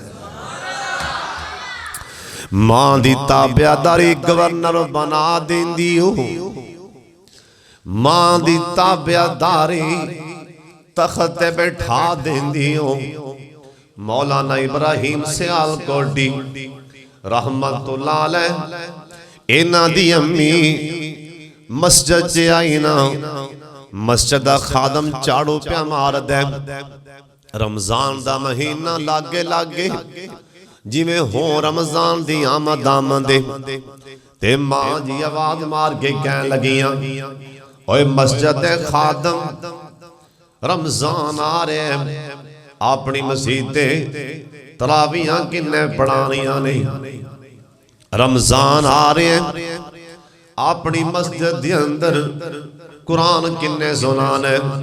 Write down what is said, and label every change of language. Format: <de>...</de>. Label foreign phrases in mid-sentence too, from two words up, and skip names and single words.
<pa>ماں دی تابعداری گورنر بنا دیندی ہو ماں دی تابعداری تخت تے بیٹھا دیندی ہو مولانا ابراہیم سیالکوٹی رحمۃ اللہ علیہ انہاں دی امی مسجد چ آئی نا مسجد دا خادم جھاڑو پیا مار دے رمضان دا مہینہ لاگے لاگے جویں ہو رمضان دی آمد آمدے تے ماں جی آواز مار کے کہن لگیاں اوئے مسجد دے خادم رمضان آ رہے اپنی مسیتے تراویاں کنے پڑھانیاں نہیں رمضان</pa> <ur>آ رہے ہیں اپنی مسجد کے اندر</ur> <pa>قرآن کنے سنانے</pa>